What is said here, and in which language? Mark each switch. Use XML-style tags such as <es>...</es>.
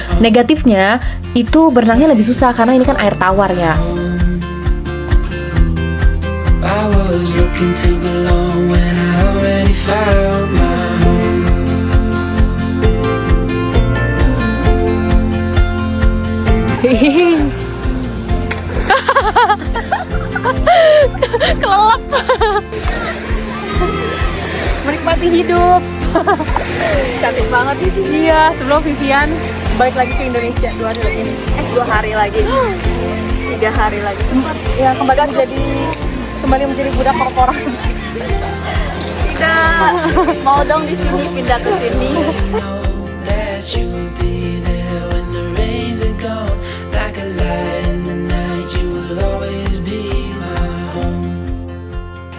<id>Negatifnya itu berenangnya lebih susah karena ini kan air tawar ya.</id> <en>I was looking to belong when I already found my home.</en> <id>Kelelep. Menikmati hidup. Cantik banget di sini. Iya, sebelum Vivian balik lagi ke Indonesia 2 hari lagi nih. 2 hari lagi. 3 hari lagi. Cepat. Ya, kembali menjadi budak korporat. Tidak. Mau dong di sini, pindah ke sini.</id> <en>Know that you will be there when the rains are gone. Like a light in the night, you will always be my home.</en>